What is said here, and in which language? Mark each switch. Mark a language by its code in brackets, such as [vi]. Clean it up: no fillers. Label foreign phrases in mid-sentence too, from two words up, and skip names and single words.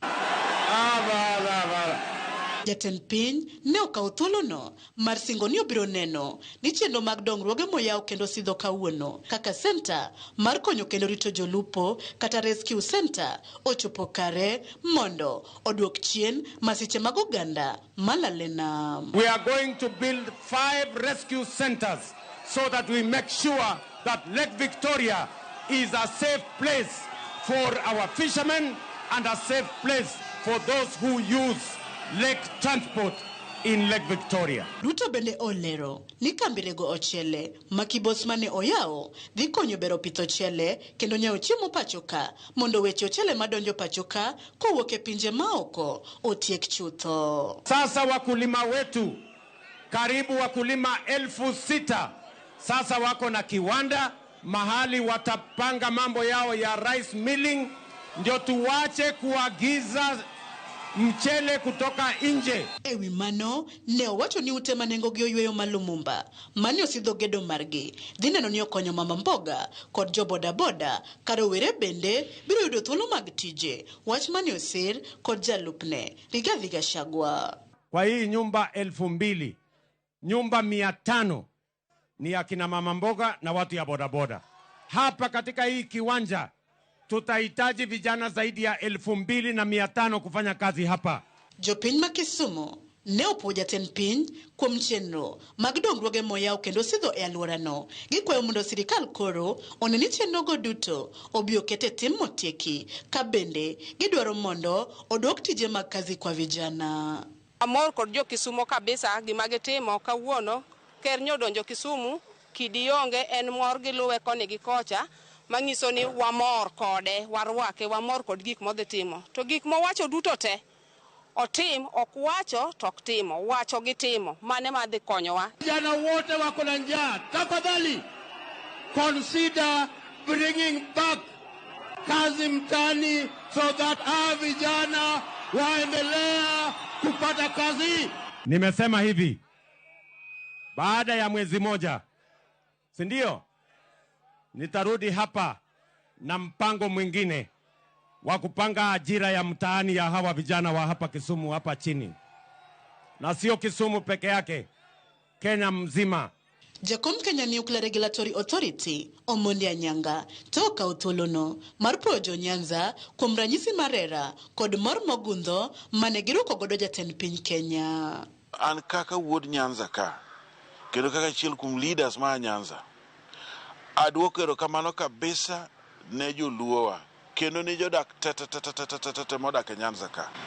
[luo] Jatend piny ne okawo thuolono mar singo ni obiro neno ni chenro mag dongruoge moyaw kendo sidho kawuono kaka senta mar konyo kendo rito jolupo kata [en] rescue center [luo] ochopo kare mondo oduok chien masiche mag oganda malalena. [en] We are going to build 5 rescue centers so that we make sure that Lake Victoria is a safe place for our fishermen and a safe place for those who use lake transport in Lake Victoria. [luo] Ruto bende olero ni kambirego ochele makibos mane oyawo dhi konyo bero pitho chele kendo nyawo chiemo pachoka mondo weche ochele madonjo pachoka kowuok e pinje maoko otiek chutho. [sw] Sasa wakulima wetu karibu wakulima 6,000 sasa wako na kiwanda mahali watapanga mambo yao ya [en] rice milling, [sw] ndio tuwache kuagiza mchele kutoka nje. [luo] Ewi mano ne owacho ni ute manengo gi oyweyo malumumba mane osidho gedo margi dhi neno ni okonyo [sw] mama mboga [luo] kod jo boda boda karo were bende biro yudo thuolo mag tije, wach mane osir kod jalupne Rigathi Gachagua. [sw] Kwa hii nyumba 2,000 nyumba 500 ni akina mama mboga na watu ya boda boda. Hapa katika hii kiwanja tutahitaji vijana zaidi ya 2,500 kufanya kazi hapa. [luo] Jopiny ma Kisumu ne opowo jatend piny kuom chenro mag dongruoge moyaw kendo sidho e alworano. Gikwayo mondo sirikal koro one ni chenrogo duto obi okete tim motieki ka bende gidwaro mondo oduok tije mag [sw] kazi kwa vijana. [luo] Amor kod jo Kisumu kabisa gima gitimo kawuono. Ker nyodonjo Kisumu kidionge en mor gi luwe koni gi kocha manyiso ni wamor kode, warwake, wamor kod gik modhi timo. To gik mowacho duto te otim, ok wacho to ok timo, wacho gi timo, mane madhi konyowa. [sw] Vijana wote wako na njaa, tafadhali [en] consider bringing back [sw] kazi mtani [en] so that our [sw] vijana waendelea kupata kazi. Nimesema hivi, baada ya mwezi moja, si ndio? Nitarudi hapa na mpango mwingine wa kupanga ajira ya mtaani ya hawa vijana wa hapa Kisumu hapa chini. Na sio Kisumu peke yake, Kenya mzima. [luo] Jakom Kenya Nuclear Regulatory Authority Omondi Anyanga toka uthuolono mar projo Nyanza kuom ranyisi marera kod mor mogundho mane giruko godo jatend piny Kenya. An kaka wuod Nyanza ka, kendo kaka achiel kuom leaders ma Nyanza, aduoko erokamano kabisa ne joluowa kendo ne jodak tete modak e Nyanza ka.